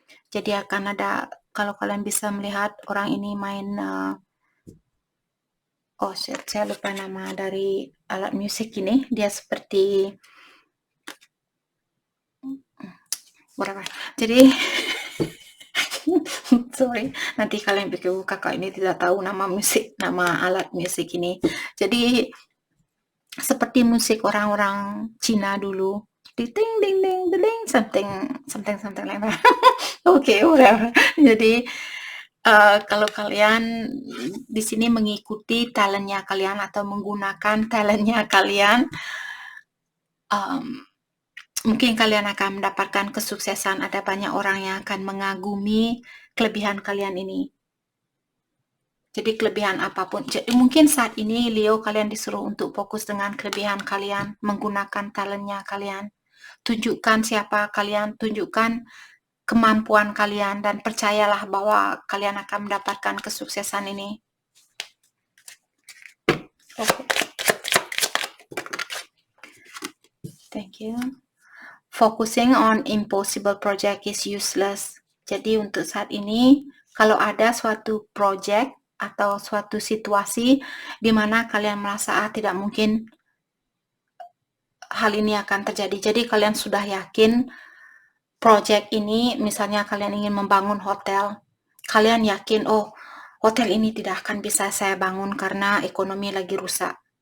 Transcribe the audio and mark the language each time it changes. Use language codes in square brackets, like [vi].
[id] Jadi akan ada, kalau kalian bisa melihat orang ini main saya lupa nama dari alat musik ini. Dia seperti berapa? Jadi sorry, nanti kalian pikir kakak ini tidak tahu nama alat musik ini. Jadi seperti musik orang-orang Cina dulu. Ding ding ding ding ding [en] something like that. [id] Oke, [en] whatever. [id] Jadi kalau kalian di sini mengikuti talentnya kalian atau menggunakan talentnya kalian, mungkin kalian akan mendapatkan kesuksesan. Ada banyak orang yang akan mengagumi kelebihan kalian ini. Jadi kelebihan apapun. Jadi mungkin saat ini Leo, kalian disuruh untuk fokus dengan kelebihan kalian, menggunakan talentnya kalian. Tunjukkan siapa kalian, tunjukkan kemampuan kalian, dan percayalah bahwa kalian akan mendapatkan kesuksesan ini. Okay. [en] Thank you. Focusing on impossible project is useless. [id] Jadi untuk saat ini, kalau ada suatu project atau suatu situasi di mana kalian merasa tidak mungkin hal ini akan terjadi. Jadi kalian sudah yakin project ini, misalnya kalian ingin membangun hotel, kalian yakin, oh, hotel ini tidak akan bisa saya bangun karena ekonomi lagi rusak.